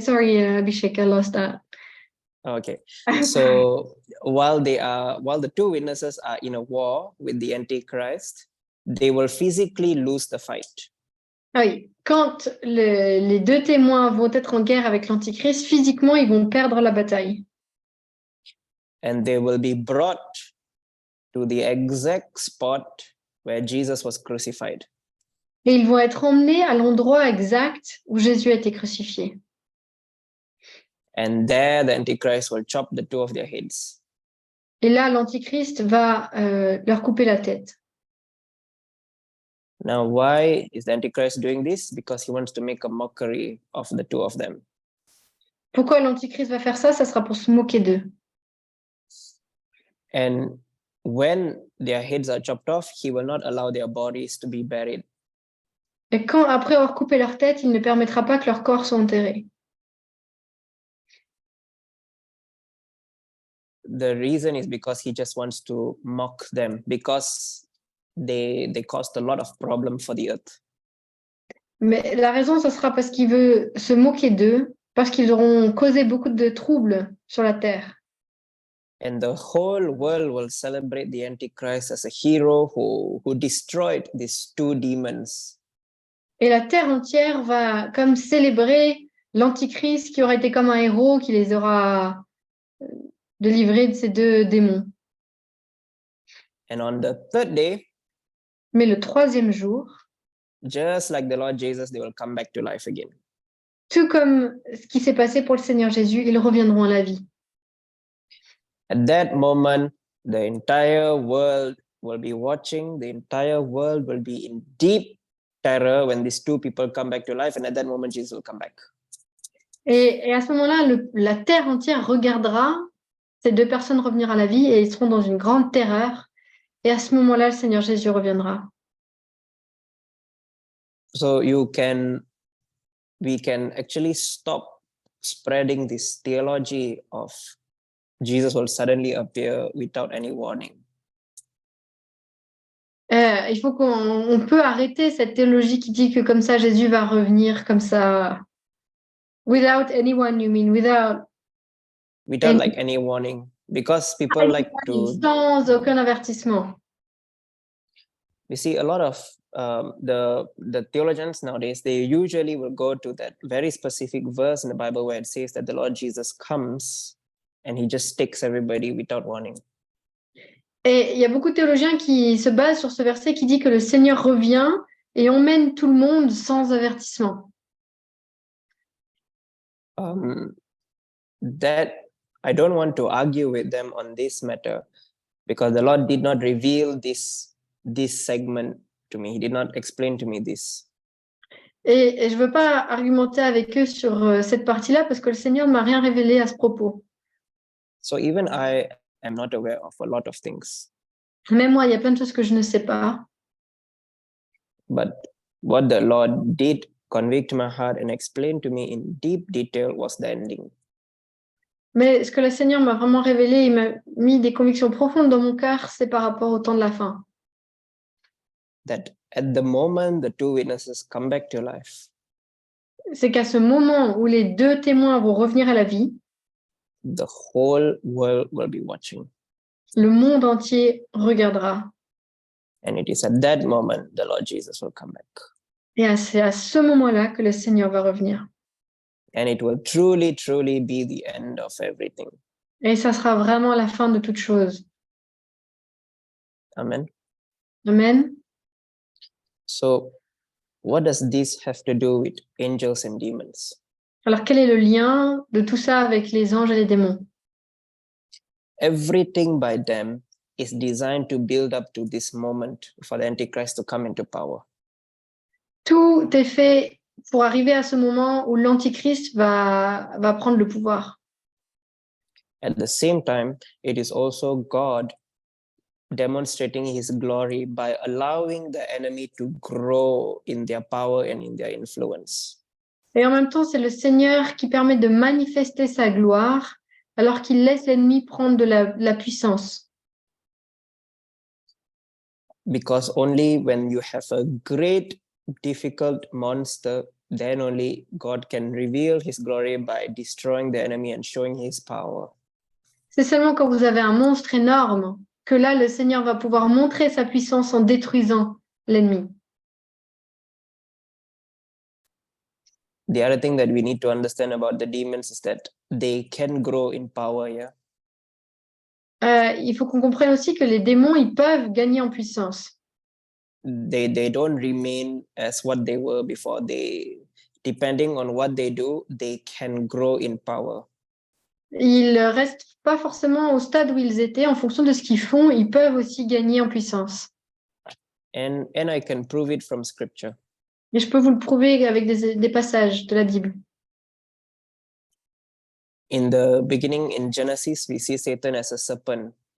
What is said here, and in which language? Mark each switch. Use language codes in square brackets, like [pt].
[en] Sorry, Abhishek, I lost that. Okay. So while the two witnesses are in a war with the Antichrist, they will physically lose the fight. [fr] Ah oui, quand les deux témoins vont être en guerre avec l'Antichrist, physiquement, ils vont perdre la bataille. [en] And they will be brought to the exact spot where Jesus was crucified. [fr] Et ils vont être emmenés à l'endroit exact où Jésus a été crucifié. [en] And there the Antichrist will chop the two of their heads. [fr] Et là, l'Antichrist va leur couper la tête. [en] Now, why is the Antichrist doing this? Because he wants to make a mockery of the two of them. [fr] Pourquoi l'Antichrist va faire ça? Ça sera pour se moquer d'eux. [en] And when their heads are chopped off, he will not allow their bodies to be buried. [fr] Et quand, après avoir coupé leur tête, il ne permettra pas que leurs corps soient enterrés. [en] the reason is because he just wants to mock them, because they caused a lot of problem for the earth. [fr] Mais la raison, ce sera parce qu'il veut se moquer d'eux, parce qu'ils auront causé beaucoup de troubles sur la terre. [en] And the whole world will celebrate the Antichrist as a hero who destroyed these two demons. [fr] Et la terre entière va comme célébrer l'Antichrist qui aura été comme un héros qui les aura délivrés de ces deux démons. [en] And on the third day, [fr] Mais le troisième jour, [en] just like the Lord Jesus, they will come back to life again. [fr] tout comme ce qui s'est passé pour le Seigneur Jésus, ils reviendront à la vie. [en] At that moment, the entire world will be watching. The entire world will be in deep terror when these two people come back to life. And at that moment, Jesus will come back. [fr] Et à ce moment-là, la terre entière regardera ces deux personnes revenir à la vie et ils seront dans une grande terreur. Et à ce moment-là, le Seigneur Jésus reviendra. [en] So we can actually stop spreading this theology of Jesus will suddenly appear without any warning. [fr] Il faut qu'on peut arrêter cette théologie qui dit que comme ça, Jésus va revenir comme ça. [en] Without anyone, you mean? Without like any warning, because people like to. [fr] Sans aucun avertissement. [en] We see a lot of the theologians nowadays, they usually will go to that very specific verse in the Bible where it says that the Lord Jesus comes and he just takes everybody without warning. [fr] Et il y a beaucoup de théologiens qui se basent sur ce verset qui dit que le Seigneur revient et emmène tout le monde sans avertissement. [en] That I don't want to argue with them on this matter, because the Lord did not reveal this segment to me. He did not explain to me this. [fr] Et je ne veux pas argumenter avec eux sur cette partie-là parce que le Seigneur ne m'a rien révélé à ce propos. [en] So even I am not aware of a lot of things. [fr] Même moi, il y a plein de choses que je ne sais pas. [en] But what the Lord did convict my heart and explain to me in deep detail was the ending. [fr] Mais ce que le Seigneur m'a vraiment révélé, il m'a mis des convictions profondes dans mon cœur, c'est par rapport au temps de la fin. [en] That at the moment the two witnesses come back to life, [fr] c'est qu'à ce moment où les deux témoins vont revenir à la vie, [en] the whole world will be watching. [fr] Le monde entier regardera. [en] And it is at that moment the Lord Jesus will come back. [fr] Et c'est à ce moment-là que le Seigneur va revenir. [en] And it will truly, truly be the end of everything. [fr] Et ça sera vraiment la fin de toute chose. [en] Amen. [fr] Amen. [en] So, what does this have to do with angels and demons? [fr] Alors, quel est le lien de tout ça avec les anges et les démons? [en] Everything by them is designed to build up to this moment for the Antichrist to come into power. [fr] Tout est fait pour arriver à ce moment où l'Antichrist va prendre le pouvoir. [en] At the same time, it is also God demonstrating his glory by allowing the enemy to grow in their power and in their influence. [fr] Et en même temps, c'est le Seigneur qui permet de manifester sa gloire alors qu'il laisse l'ennemi prendre de la puissance. [en] Because only when you have a great, difficult monster, then only God can reveal his glory by destroying the enemy and showing his power. [fr] C'est seulement quand vous avez un monstre énorme que là, le Seigneur va pouvoir montrer sa puissance en détruisant l'ennemi. [en] The other thing that we need to understand about the demons is that they can grow in power, yeah? [fr] Il faut qu'on comprenne aussi que les démons, ils peuvent gagner en puissance. [en] They don't remain as what they were before. Depending on what they do, they can grow in power. [fr] Ils ne restent pas forcément au stade où ils étaient. En fonction de ce qu'ils font, ils peuvent aussi gagner en puissance. [en] And I can prove it from scripture. [fr] Et je peux vous le prouver avec des passages de la Bible. [en] In the beginning, in Genesis, we see Satan as a serpent.